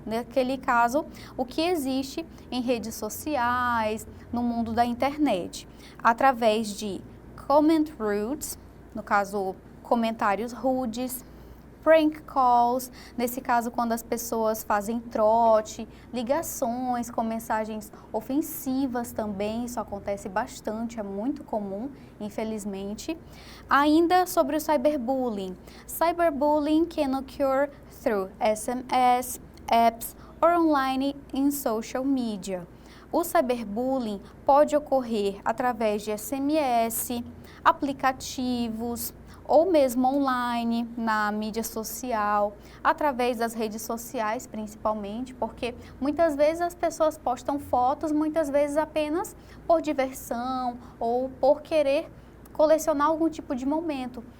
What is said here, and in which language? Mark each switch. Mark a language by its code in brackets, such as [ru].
[pt] Naquele caso, o que existe em redes sociais, no mundo da internet, através de comment rudes, no caso, comentários rudes, prank calls, nesse caso quando as pessoas fazem trote, ligações com mensagens ofensivas também, isso acontece bastante, é muito comum, infelizmente. Ainda sobre o cyberbullying. [en] Cyberbullying can occur through SMS, apps or online in social media. [pt] O cyberbullying pode ocorrer através de SMS, aplicativos, ou mesmo online, na mídia social, através das redes sociais principalmente, porque muitas vezes as pessoas postam fotos, muitas vezes apenas por diversão ou por querer colecionar algum tipo de momento.